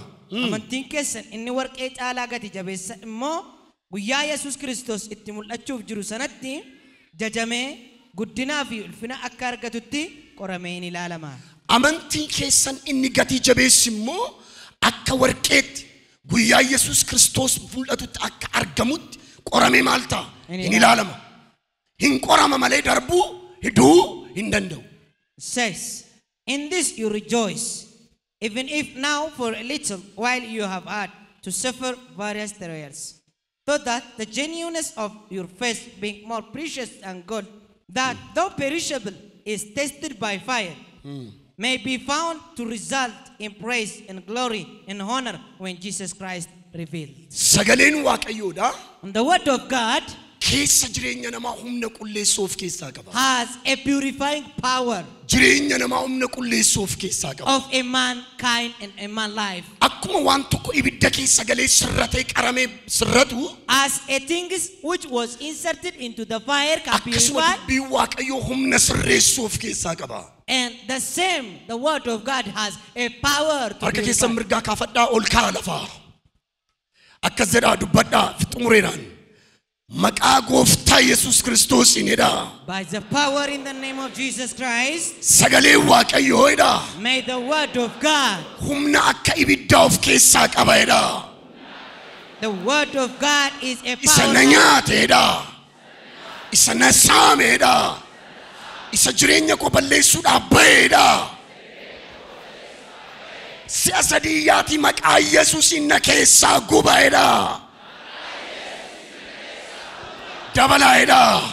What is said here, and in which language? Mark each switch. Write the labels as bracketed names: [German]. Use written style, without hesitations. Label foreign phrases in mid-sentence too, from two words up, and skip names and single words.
[Oromo] Amantiin keessan inni warqee caalaa gati jabeessa immoo guyyaa Yesuus Kiristoos itti mul'achuuf jiru sanatti jajamee guddinaa fi ulfina akka argatutti qoramee ni ilaalama. Amantiin keessan inni gatii jabeessi immoo akka warqeetti guyyaa Yesuus Kiristoos mul'atutti akka argamutti qoramee maal ta'a? Hin ilaalama. Hin qorama malee darbuu hiduu hin danda'u. [English] Says, in this you rejoice, even if now for a little while you have had to suffer various trials, so that the genuineness of your faith being more precious than gold, that though perishable is tested by fire, may be found to result in praise and glory and honor when Jesus Christ revealed. [Oromo] Sagaleen waaqayyoodha. [English] And the word of God [Oromo] Keessa jireenya namaa humna qulleessuu of keessaa qaba. [English] has a purifying power [Oromo] Jireenya namaa humna qulleessuu of keessaa qaba. [English] of a mankind and a man life. [Oromo] Akkuma waan tokko ibidda keessa galee sirratee qaramee sirratu [English] As a thing which was inserted into the fire can [Oromo] akkasuma [English] purify, [Oromo] dubbii waaqayyoo humna sirreessuu of keessaa qaba. [English] and the same, the word of God has a power to [Oromo] Harka keessan [English] purify. [Oromo] mirgaa kaafadhaa ol kaa lafaa. Akkas jedhaa dubbadhaa xumureedhaan. Maqaa gooftaa Yesuus Kiristoosiin jedhaa. [English] By the power in the name of Jesus Christ, [Oromo] Sagaleen waaqayyoo jedhaa. [English] may the word of God, [Oromo] Humna akka ibiddaa of keessaa qaba jedhaa. [English] the word of God is a [Oromo] Isa na [English] power [Oromo] nyaate jedhaa. Isa na saame jedhaa. Isa jireenya koo balleessuudhaaf bahe jedhaa. Si'a sadiyyaatii maqaa Yesuusiin na keessaa guba jedhaa. Dabalaa jedhaa.